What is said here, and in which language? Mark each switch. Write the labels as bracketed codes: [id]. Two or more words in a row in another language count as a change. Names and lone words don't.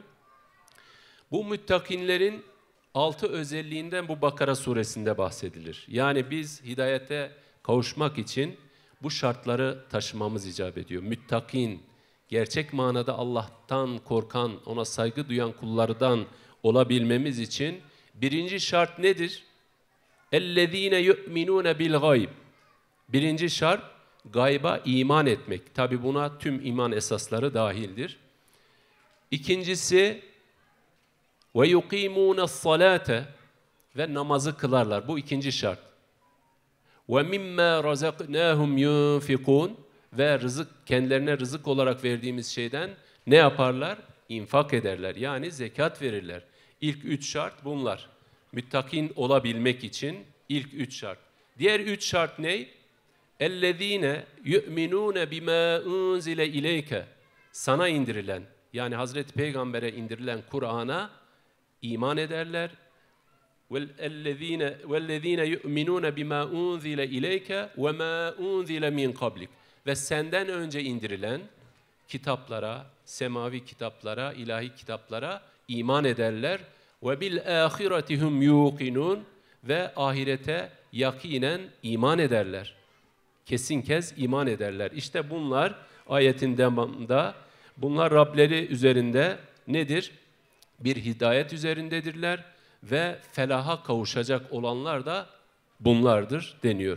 [tr] Bu müttakinlerin 6 özelliğinden bu Bakara suresinde bahsedilir. Yani biz hidayete kavuşmak için bu şartları taşımamız icap ediyor. Müttakin, gerçek manada Allah'tan korkan, ona saygı duyan kullardan olabilmemiz için birinci şart nedir? [ar] اَلَّذ۪ينَ يُؤْمِنُونَ بِالْغَيْبِ. [tr] Birinci şart, gayba iman etmek. Tabi buna tüm iman esasları dahildir. İkincisi, [ar] وَيُقِيمُونَ الصَّلَاةَ [tr] ve namazı kılarlar. Bu ikinci şart. [ar] وَمِمَّا رَزَقْنَاهُمْ يُنْفِقُونَ [tr] ve kendilerine rızık olarak verdiğimiz şeyden ne yaparlar? İnfak ederler. Yani zekat verirler. İlk 3 şart bunlar. Müttakin olabilmek için ilk 3 şart. Diğer 3 şart ne? [ar] اَلَّذ۪ينَ يُؤْمِنُونَ بِمَا اُنْزِلَ اِلَيْكَ. [tr] Sana indirilen, yani Hazreti Peygamber'e indirilen Kur'an'a iman ederler. [ar] وَالَّذ۪ينَ يُؤْمِنُونَ بِمَا اُنْزِلَ اِلَيْكَ وَمَا اُنْزِلَ مِنْ قَبْلِكَ. [tr] Ve senden önce indirilen kitaplara, semavi kitaplara, ilahi kitaplara iman ederler. [ar] وَبِالْآخِرَةِ هُمْ يُوقِنُونَ [tr] ve ahirete yakinen iman ederler. Kesin kez iman ederler. İşte bunlar ayetin devamında, bunlar Rableri üzerinde nedir? Bir hidayet üzerindedirler ve felaha kavuşacak olanlar da bunlardır deniyor.